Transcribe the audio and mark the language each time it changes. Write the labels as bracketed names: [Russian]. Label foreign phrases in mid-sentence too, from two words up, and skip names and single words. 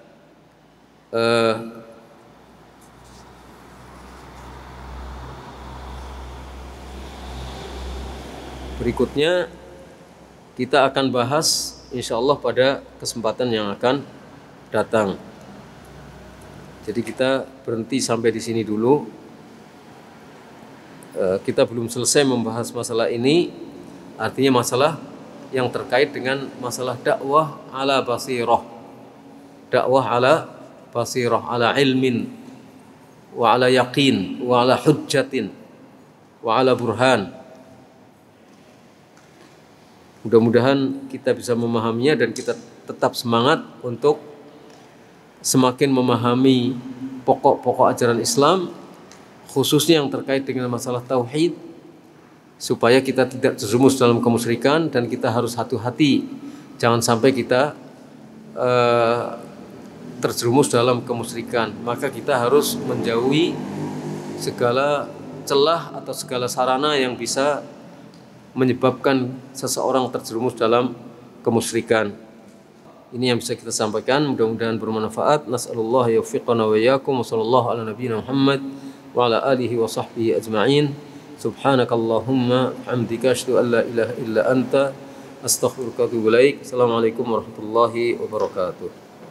[Indonesian] Berikutnya kita akan bahas insyaallah pada kesempatan yang akan datang. Jadi kita berhenti sampai di sini dulu. Kita belum selesai membahas masalah ini, artinya masalah yang terkait dengan masalah dakwah [Arabic] على بصيرة. دعوة على بصيرة، على علم، وعلى يقين، وعلى حجة، وعلى برهان. [Indonesian] Mudah-mudahan kita bisa memahaminya dan kita tetap semangat untuk semakin memahami pokok-pokok ajaran Islam, khususnya yang terkait dengan masalah tauhid, supaya kita tidak terjerumus dalam kemusyrikan, dan kita harus hati-hati jangan sampai kita terjerumus dalam kemusyrikan. Maka kita harus menjauhi segala celah atau segala sarana yang bisa menyebabkan seseorang terjerumus dalam kemusyrikan. Ini yang bisa kita sampaikan, mudah-mudahan bermanfaat. [Arabic] نسأل الله يوفقنا وإياكم وصلى الله على نبينا محمد وعلى آله وصحبه أجمعين. سبحانك اللهم حمدك أشهد أن لا إله إلا أنت أستغفرك وأتوب إليك. السلام عليكم ورحمة الله وبركاته.